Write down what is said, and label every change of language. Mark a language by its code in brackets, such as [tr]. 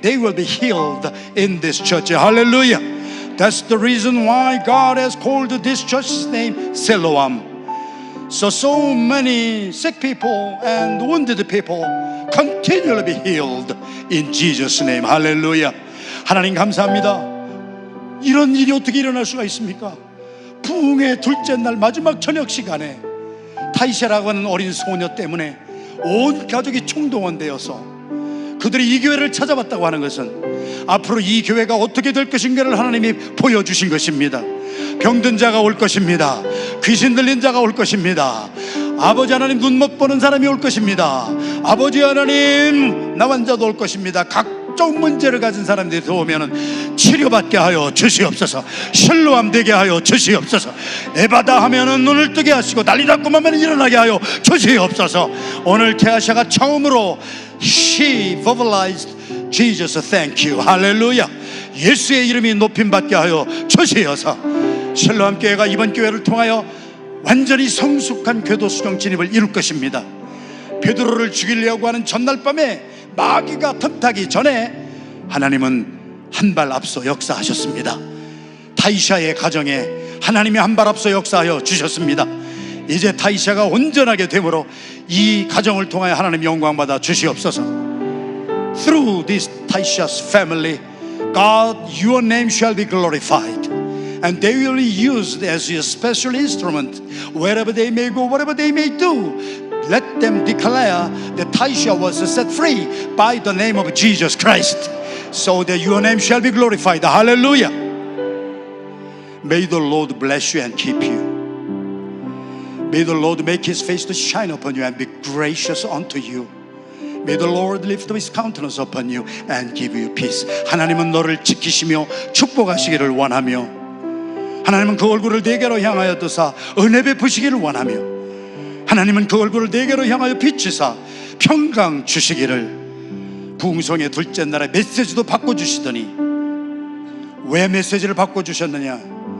[en] They will be healed in this church. Hallelujah. That's the reason why God has called this church's name Siloam. So many sick people and wounded people continually be healed in Jesus' name. [ko] Hallelujah. 하나님 감사합니다. 이런 일이 어떻게 일어날 수가 있습니까? 부흥의 둘째 날 마지막 저녁 시간에 타이샤라고 하는 어린 소녀 때문에 온 가족이 총동원되어서 그들이 이 교회를 찾아왔다고 하는 것은 앞으로 이 교회가 어떻게 될 것인가를 하나님이 보여주신 것입니다. 병든 자가 올 것입니다. 귀신 들린 자가 올 것입니다. 아버지 하나님 눈 못 보는 사람이 올 것입니다. 아버지 하나님 나환자도 올 것입니다. 각종 문제를 가진 사람들이 들어오면 치료받게 하여 주시옵소서. 실로암 되게 하여 주시옵소서. 에바다 하면은 눈을 뜨게 하시고 난리났고 하면 일어나게 하여 주시옵소서. 오늘 케아샤가 처음으로 [en] She verbalized Jesus, thank you. [ko] 할렐루야. 예수의 이름이 높임받게 하여 주시어서 실로암 교회가 이번 교회를 통하여 완전히 성숙한 교도 수종 진입을 이룰 것입니다. 베드로를 죽이려고 하는 전날 밤에 마귀가 틈타기 전에 하나님은 한 발 앞서 역사하셨습니다. 타이샤의 가정에 하나님이 한 발 앞서 역사하여 주셨습니다. 이제 타이샤가 온전하게 되므로 이 가정을 통하여 하나님 영광 받아 주시옵소서. [en] Through this Taisha's family, God, your name shall be glorified, and they will be used as your special instrument wherever they may go, whatever they may do. Let them declare that Taisha was set free by the name of Jesus Christ, so that your name shall be glorified. Hallelujah. May the Lord bless you and keep you. May the Lord make his face to shine upon you and be gracious unto you. May the Lord lift up his countenance upon you and give you peace. [ko] 하나님은 너를 지키시며 축복하시기를 원하며, 하나님은 그 얼굴을 네게로 향하여 드사 은혜 베푸시기를 원하며, 하나님은 그 얼굴을 네게로 향하여 비추사 평강 주시기를. 부흥성의 둘째 날에 메시지도 바꿔주시더니, 왜 메시지를 바꿔주셨느냐?